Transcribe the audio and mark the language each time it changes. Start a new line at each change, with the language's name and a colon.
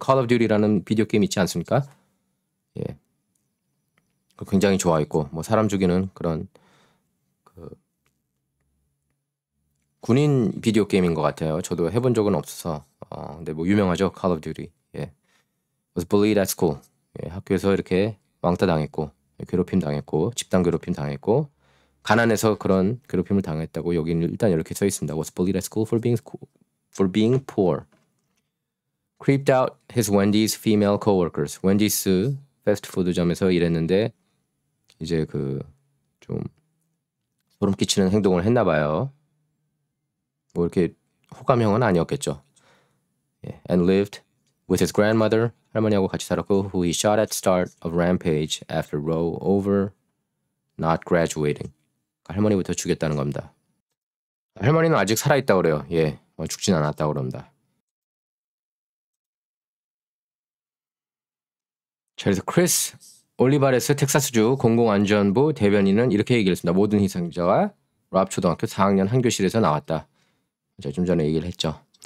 Korean: Call of Duty라는 비디오 게임 있지 않습니까? 예. 굉장히 좋아했고 뭐 사람 죽이는 그런 군인 비디오 게임인 것 같아요. 저도 해본 적은 없어서 근데 뭐 유명하죠.
English: Call of Duty. 예. Was bullied at school.
Korean: 예, 학교에서 이렇게 왕따 당했고 괴롭힘 당했고 집단 괴롭힘 당했고 가난해서 그런 괴롭힘을 당했다고 여기는 일단 이렇게 써 있습니다.
English: Was bullied at school for being poor. Creeped out his Wendy's female coworkers.
Korean: 웬디스 패스트푸드점에서 일했는데 이제 좀 소름 끼치는 행동을 했나 봐요. 뭐 이렇게 호감형은 아니었겠죠. 예.
English: And lived with his grandmother.
Korean: 할머니하고 같이 살았고
English: who he shot at start of rampage after row over not graduating.
Korean: 할머니부터 죽였다는 겁니다. 할머니는 아직 살아있다고 그래요. 예, 죽진 않았다고 그럽니다. 자, 그래서 크리스 올리바레스 텍사스주 공공안전부 대변인은 이렇게 얘기를 했습니다. 모든 희생자가 랍 초등학교 4학년 한 교실에서 나왔다. 제가 좀 전에 얘기를 했죠.